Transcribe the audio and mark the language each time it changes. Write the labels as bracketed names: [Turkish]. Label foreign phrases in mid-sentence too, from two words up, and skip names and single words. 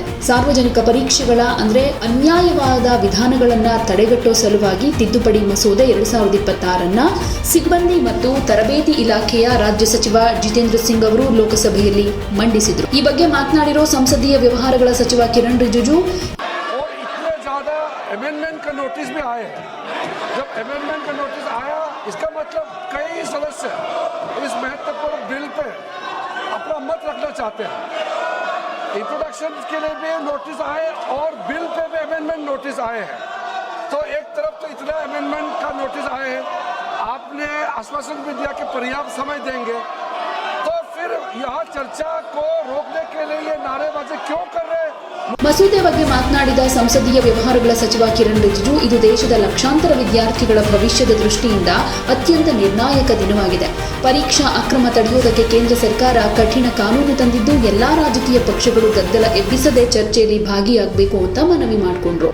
[Kannada] ಸಾರ್ವಜನಿಕ ಪರೀಕ್ಷೆಗಳ ಅನ್ಯಾಯವಾದ ವಿಧಾನಗಳನ್ನ ತಡೆಗಟ್ಟುವ ಸಲುವಾಗಿ ತಿದ್ದುಪಡಿ ಮಸೂದೆ 2026 ಸಿಬ್ಬಂದಿ ಮತ್ತು ತರಬೇತಿ ಇಲಾಖೆಯ ರಾಜ್ಯ ಸಚಿವ ಜಿತೇಂದ್ರ ಸಿಂಗ್ ಅವರು ಲೋಕಸಭೆಯಲ್ಲಿ ಮಂಡಿಸಿದರು. ಈ ಬಗ್ಗೆ ಮಾತನಾಡಿರೋ ಸಂಸದೀಯ ವ್ಯವಹಾರಗಳ ಸಚಿವ ಕಿರಣ್ ರಿಜಿಜು, [Hindi] अमेंडमेंट का नोटिस भी आए हैं. जब अमेंडमेंट का नोटिस आया, इसका मतलब कई सदस्य इस महत्वपूर्ण बिल पे अपना मत रखना चाहते हैं. इंट्रोडक्शन के लिए भी नोटिस आए और बिल पे भी [English] amendment notice [Hindi] आए हैं. तो एक तरफ तो इतना अमेंडमेंट का नोटिस आए हैं, आपने आश्वासन भी दिया कि पर्याप्त समय देंगे, तो फिर यहाँ चर्चा को रोकने के लिए ये नारेबाजी क्यों कर रहे हैं? [Kannada] ಮಸೂದೆ ಬಗ್ಗೆ ಮಾತನಾಡಿದ ಸಂಸದೀಯ ವ್ಯವಹಾರಗಳ ಸಚಿವ ಕಿರಣ್ ರಿಜಿಜು, ಇದು ದೇಶದ ಲಕ್ಷಾಂತರ ವಿದ್ಯಾರ್ಥಿಗಳ ಭವಿಷ್ಯದ ದೃಷ್ಟಿಯಿಂದ ಅತ್ಯಂತ ನಿರ್ಣಾಯಕ ದಿನವಾಗಿದೆ. ಪರೀಕ್ಷಾ ಅಕ್ರಮ ತಡೆಯುವುದಕ್ಕೆ ಕೇಂದ್ರ ಸರ್ಕಾರ ಕಠಿಣ ಕಾನೂನು ತಂದಿದ್ದು, ಎಲ್ಲಾ ರಾಜಕೀಯ ಪಕ್ಷಗಳು ಗದ್ದಲ ಎಬ್ಬಿಸದೆ ಚರ್ಚೆಯಲ್ಲಿ ಭಾಗಿಯಾಗಬೇಕು ಅಂತ ಮನವಿ ಮಾಡಿಕೊಂಡ್ರು.